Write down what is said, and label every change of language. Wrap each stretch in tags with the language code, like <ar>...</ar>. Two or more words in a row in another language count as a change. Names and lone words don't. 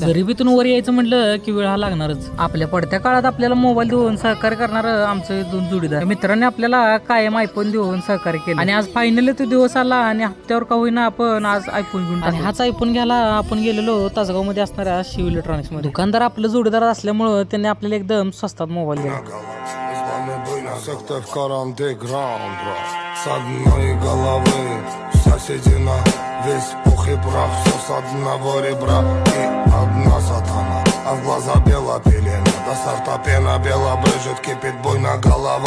<mr>गरिबीतून वर यायचं म्हटलं की वेळ हा लागणारच. आपल्या पडत्या काळात आपल्याला मोबाईल देऊन सहकार्य करणारं आमचं 2 जोडीदार मित्रांनी आपल्याला कायम आयफोन देऊन सहकार्य केलं आणि आज फायनली तो दिवस आला आणि हप्त्यावर का होईना आपण आज आयफोन घेऊन. आणि हाच आयफोन घ्यायला आपण गेलेलो तासगाव मध्ये असणाऱ्या शिव इलेक्ट्रॉनिक्स मध्ये. दुकानदार आपलं जोडीदार असल्यामुळं त्यांनी आपल्याला एकदम स्वस्तात मोबाईल दिला.</mr> <ru>Сектор андеграунд, брат. С одной головы соседи на весь пух и прах. Все с одного ребра и одна сатана, а в глаза бела пелена. До старта пена бела брызжет, кипит буйно голова.</ru>